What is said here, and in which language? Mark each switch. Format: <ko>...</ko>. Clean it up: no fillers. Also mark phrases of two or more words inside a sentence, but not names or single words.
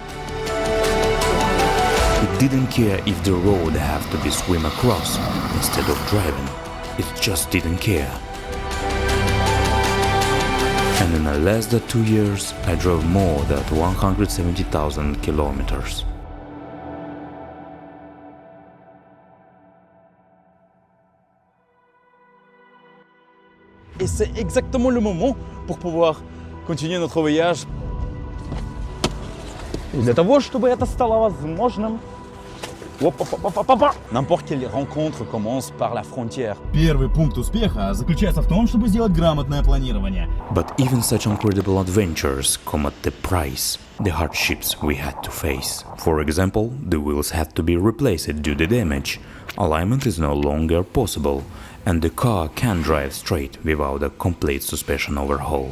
<en>It didn't care if the road had to be swum across instead of driving. It just didn't care. And in less than 2 years, I drove more than 170,000 kilometers.</en> <fr>Et c'est exactement le moment pour pouvoir continuer notre voyage.</fr> <ru>Et для того, чтобы это стало возможным,</ru> <fr>n'importe quelle rencontre commence par la frontière.</fr> <ru>Первый пункт успеха заключается в том, чтобы сделать грамотное планирование.</ru> <en>But even such incredible adventures come at the price, the hardships we had to face. For example, the wheels had to be replaced due to damage, alignment is no longer possible, and the car can't drive straight without a complete suspension overhaul.</en>